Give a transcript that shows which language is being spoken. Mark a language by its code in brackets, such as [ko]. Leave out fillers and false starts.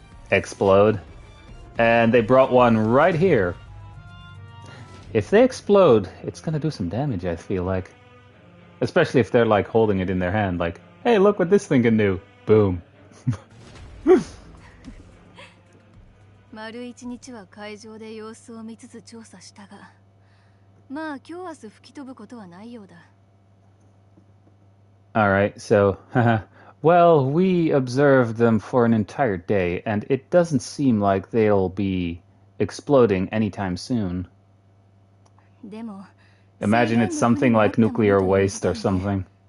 [en] Explode. And they brought one right here. If they explode, it's gonna do some damage, I feel like. Especially if they're like holding it in their hand, like, hey, look what this thing can do. Boom. [ja] 丸一日は海上で様子を見つつ調査したが、まあ今日明日吹き飛ぶことはないようだ。 [en] Alright, so, well, we observed them for an entire day, and it doesn't seem like they'll be exploding anytime soon. Imagine it's something like nuclear waste or something.